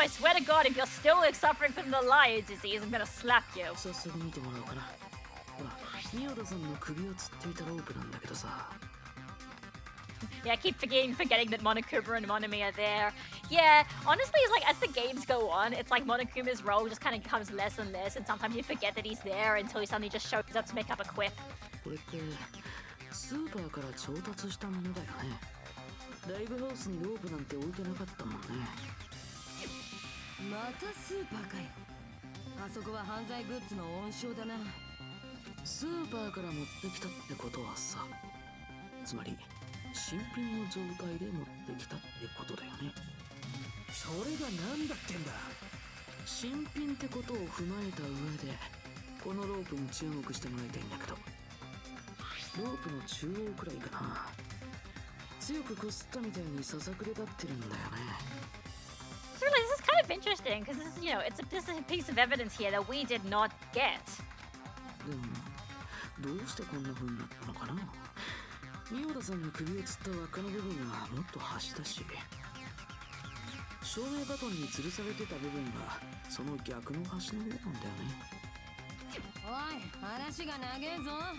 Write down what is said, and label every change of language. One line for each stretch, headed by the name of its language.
English: Nagito, I swear to God, if you're still suffering from the lion disease, I'm gonna slap you.
Japanese: 早速見てもらおうかな。ほら、仁田さんの首をつっていたロープなんだけどさ。
English: Yeah, I keep forgetting that Monokuma and Monami are there. Yeah, honestly, it's like as the games go on, it's like Monokuma's role just kind of becomes less and less, and sometimes you forget that he's there until he suddenly just shows up to make up a quip.
Japanese: これってスーパーから調達したものだよね。ライブハウスにロープなんて置いてなかったもんね。またスーパーかよ。あそこは犯罪グッズの温床だな。スーパーから持ってきたってことはさ、つまり新品の状態で持ってきたってことだよね。それが何だってんだ。新品ってことを踏まえた上でこのロープに注目してもらいたいんだけど、ロープの中央くらいかな。強くこすったみたいにささくれ立ってるんだよね。
English: So really, this is kind of interesting because this is, this is a piece of evidence here that we did not get.
Japanese: でもどうしてこんな風になったのかな。仁田さんの首をつった輪っかの部分はもっと端だし、照明バトンに吊るされてた部分がその逆の端の方なんだよね。おい、話が長えぞ。